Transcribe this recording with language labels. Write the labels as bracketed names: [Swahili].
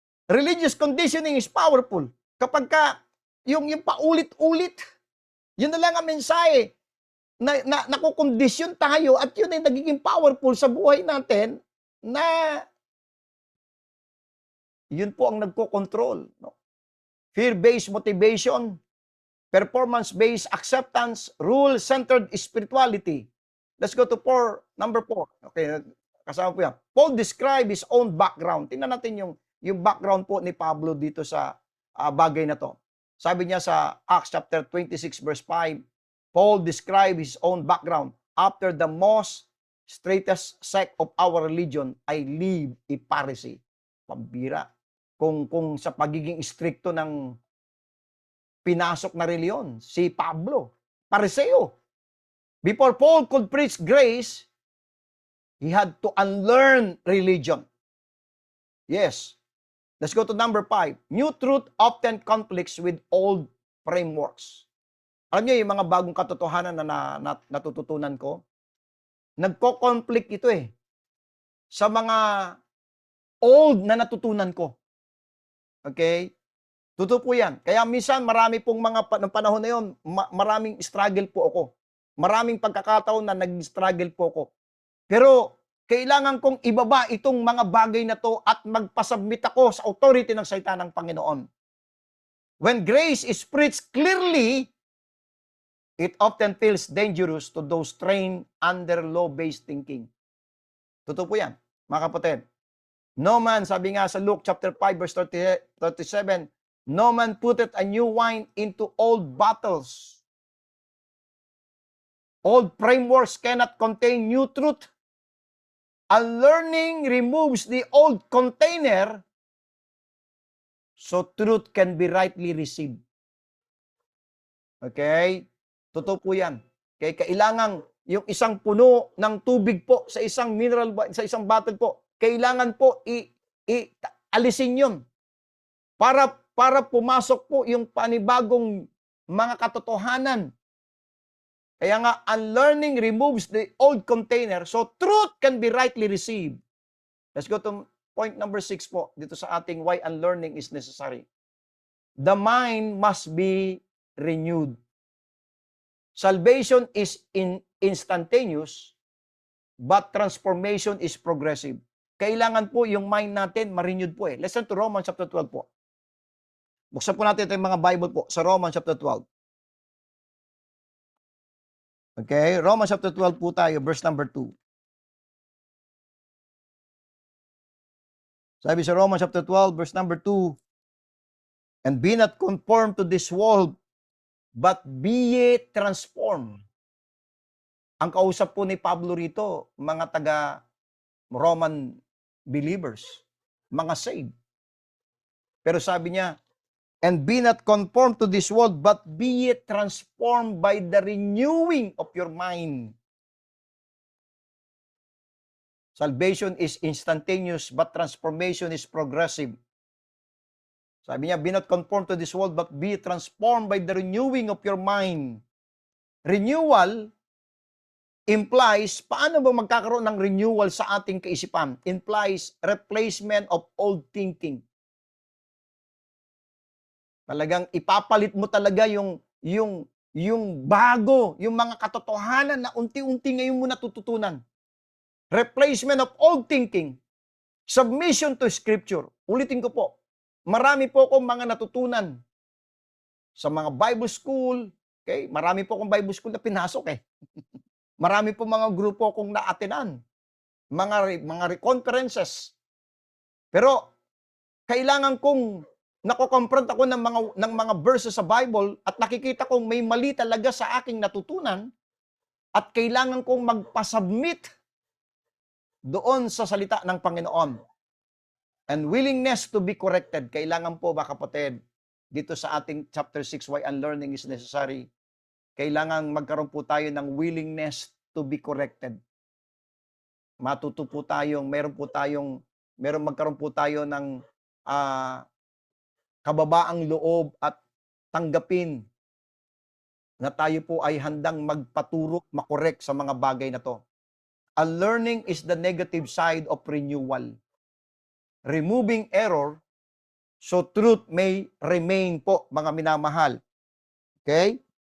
[English] Religious conditioning is powerful. [Filipino] Kapag ka, yung paulit-ulit, yun na lang ang mensahe na nakukondisyon tayo at yun ay nagiging powerful sa buhay natin na yun po ang nagko-control. No? [English] Fear-based motivation, performance-based acceptance, rule-centered spirituality. Let's go to number 4. [Filipino] Okay, kasama po yan. [English] Paul described his own background. [Filipino] Tingnan natin yung background po ni Pablo dito sa bagay na to. Sabi niya sa [English] Acts chapter 26 verse 5, Paul described his own background. After the most straightest sect of our religion, I live a Pharisee. [Filipino] Pambira. Kung sa pagiging stricto ng pinasok na reliyon, si Pablo, Pariseo. [English] Before Paul could preach grace, he had to unlearn religion. Yes. Let's go to number 5. New truth often conflicts with old frameworks. [Filipino] Alam niyo, yung mga bagong katotohanan na natututunan ko, nagko-conflict ito sa mga old na natutunan ko. Okay? Totoo po yan. Kaya minsan marami pong ng panahon na yun, maraming struggle po ako. Maraming pagkakataon na nag-struggle po ako. Pero kailangan kong ibaba itong mga bagay na to at magpasubmit ako sa authority ng salita ng Panginoon. [English] When grace is preached clearly, it often feels dangerous to those trained under law-based thinking. [Filipino] Totoo po yan, mga kapatid. [English] No man, [Filipino] sabi nga sa [English] Luke chapter 5 verse 37, no man putteth a new wine into old bottles. Old frameworks cannot contain new truth. Unlearning removes the old container so truth can be rightly received. [Filipino] Okay? Totoo po yan. Okay? Kailangan yung isang puno ng tubig po sa isang mineral, sa isang bottle po, kailangan po alisin yun para pumasok po yung panibagong mga katotohanan. Kaya nga, [English] unlearning removes the old container so truth can be rightly received. Let's go to point number 6 po, [Filipino] dito sa ating [English] why unlearning is necessary. The mind must be renewed. Salvation is instantaneous, but transformation is progressive. [Filipino] Kailangan po yung mind natin ma-renewed po . [English] Listen to Romans chapter 12 [Filipino] po. Buksan po natin ito yung mga Bible po sa Romans chapter 12. [English] Okay, Romans chapter 12 [Filipino] po tayo, [English] verse number 2. [Filipino] Sabi sa [English] Romans chapter 12, verse number 2, and be not conformed to this world, but be ye transformed. [Filipino] Ang kausap po ni Pablo rito, mga taga-Roman believers, mga saved. Pero sabi niya, [English] and be not conformed to this world, but be ye transformed by the renewing of your mind. Salvation is instantaneous, but transformation is progressive. [Filipino] Sabi niya, [English] be not conformed to this world, but be transformed by the renewing of your mind. Renewal implies, [Filipino] paano ba magkakaroon ng renewal sa ating kaisipan? [English] Implies replacement of old thinking. [Filipino] Talagang ipapalit mo talaga yung bago, yung mga katotohanan na unti-unti ngayon mo natututunan. [English] Replacement of old thinking. Submission to Scripture. [Filipino] Ulitin ko po, marami po akong mga natutunan sa mga Bible school. Okay? Marami po akong Bible school na pinasok . Marami po mga grupo akong na-attenan. Mga conferences. Pero kailangan kong nako-confront ako ng mga verses sa Bible at nakikita kong may mali talaga sa aking natutunan at kailangan kong magpasubmit doon sa salita ng Panginoon. [English] And willingness to be corrected. [Filipino] Kailangan po ba kapatid, dito sa ating chapter 6, [English] why unlearning is necessary, [Filipino] kailangan magkaroon po tayo ng [English] willingness to be corrected. [Filipino] Matuto po tayong, magkaroon po tayo ng kababaang loob at tanggapin na tayo po ay handang magpaturo, makorek sa mga bagay na to. [English] Unlearning is the negative side of renewal. Removing error so truth may remain [Filipino] po, mga minamahal. Okay?